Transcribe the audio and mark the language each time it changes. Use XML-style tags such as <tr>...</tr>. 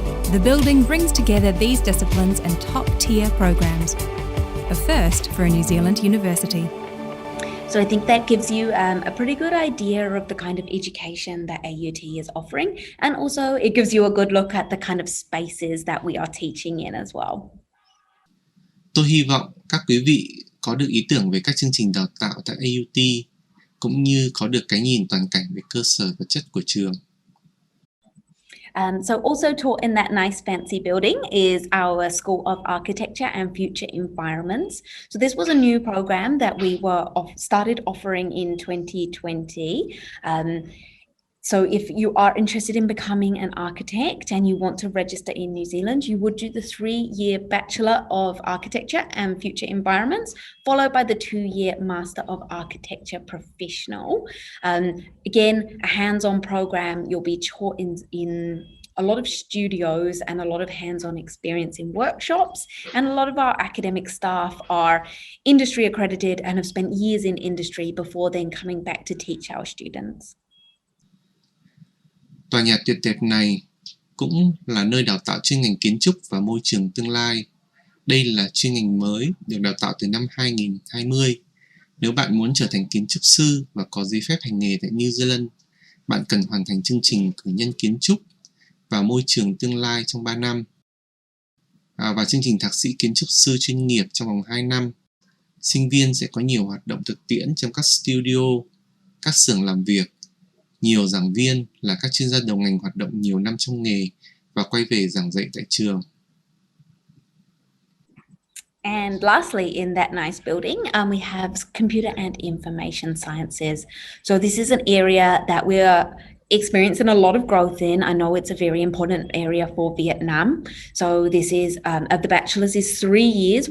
<en>The building brings together these disciplines in top-tier programs, a first for a New Zealand university. So I think that gives you a pretty good idea of the kind of education that AUT is offering, and also it gives you a good look at the kind of spaces that we are teaching in as well.</en> <vi>Tôi hy vọng các quý vị có được ý tưởng về các chương trình đào tạo tại AUT, cũng như có được cái nhìn toàn cảnh về cơ sở vật chất của trường.</vi> <en>So also taught in that nice fancy building is our School of Architecture and Future Environments. So this was a new program that we started offering in 2020. So if you are interested in becoming an architect and you want to register in New Zealand, you would do the 3-year Bachelor of Architecture and Future Environments, followed by the 2-year Master of Architecture Professional. Again, a hands-on program. You'll be taught in a lot of studios and a lot of hands-on experience in workshops. And a lot of our academic staff are industry accredited and have spent years in industry before then coming back to teach our students.</en> <vi>Tòa nhà tuyệt đẹp này cũng là nơi đào tạo chuyên ngành kiến trúc và môi trường tương lai. Đây là chuyên ngành mới được đào tạo từ năm 2020. Nếu bạn muốn trở thành kiến trúc sư và có giấy phép hành nghề tại New Zealand, bạn cần hoàn thành chương trình cử nhân kiến trúc và môi trường tương lai trong 3 năm và chương trình thạc sĩ kiến trúc sư chuyên nghiệp trong vòng 2 năm. Sinh viên sẽ có nhiều hoạt động thực tiễn trong các studio, các xưởng làm việc. Nhiều giảng viên là các chuyên gia đầu ngành hoạt động nhiều năm trong nghề và quay về giảng dạy tại trường.</vi> <en>And lastly, in that nice building, we have Computer and Information Sciences. So this is an area that we are experiencing a lot of growth in. I know it's a very important area for Vietnam. So this is, the bachelor's is 3 years.</en>